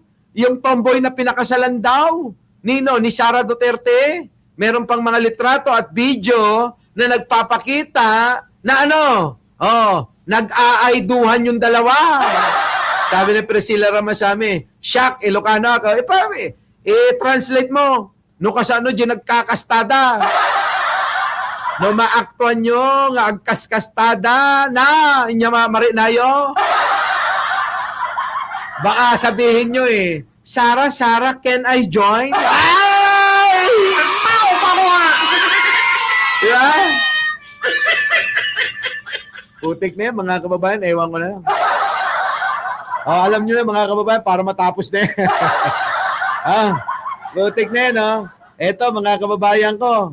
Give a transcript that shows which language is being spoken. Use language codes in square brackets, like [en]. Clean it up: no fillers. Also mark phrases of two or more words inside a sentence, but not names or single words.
[tl] Yung tomboy na pinakasalan daw ni Sara Duterte. Meron pang mga litrato at video na nagpapakita na nag-aayduhan yung dalawa. Sabi ni Priscilla Ramasamy, shock, Ilocano ako. Translate mo. [ilo] No kasano dyan nagkakastada. No maaktuan nyo, nga agkaskastada na, inya mamari na yo. [tl] Baka sabihin nyo Sara, [en] can I join? [tl] Ay! Tao ka mo! Diba? Putik na yan, mga kababayan, ewan ko na lang. Alam nyo na, mga kababayan, para matapos na yan. Putik na yan, Eto, mga kababayan ko.